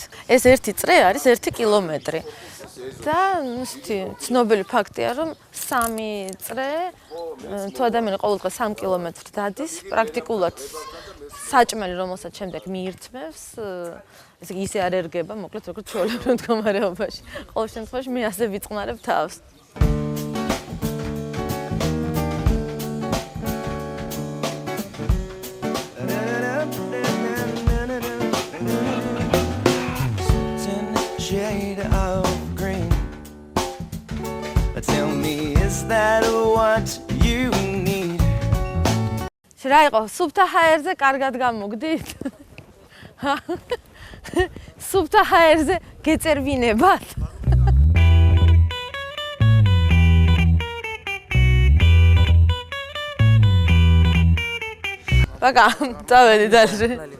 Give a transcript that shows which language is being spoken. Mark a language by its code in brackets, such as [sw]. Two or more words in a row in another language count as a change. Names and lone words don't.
[ka] ეს ერთი წრე არის 1 კილომეტრი. და ისეთი ცნობილი ფაქტია, რომ 3 წრე თუ ადამიანი ყოველდღე 3 კილომეტრს დადის, პრაქტიკულად საჭმელი, რომელსაც შემდეგ მიირთმევს, ესე იგი ისე არ ერგება, მოკლედ როგორც ჩვეულებრივ მდგომარეობაში. ყოველ შემთხვევაში მე ასე ვიწყნარებ თავს. [en] Shade of green. Tell me, is that what you need? [ka] რა იყო სუფთა ჰაერზე კარგად გამოგდით? სუფთა ჰაერზე გეწერვინებათ? ბაკა, წავედი დასში.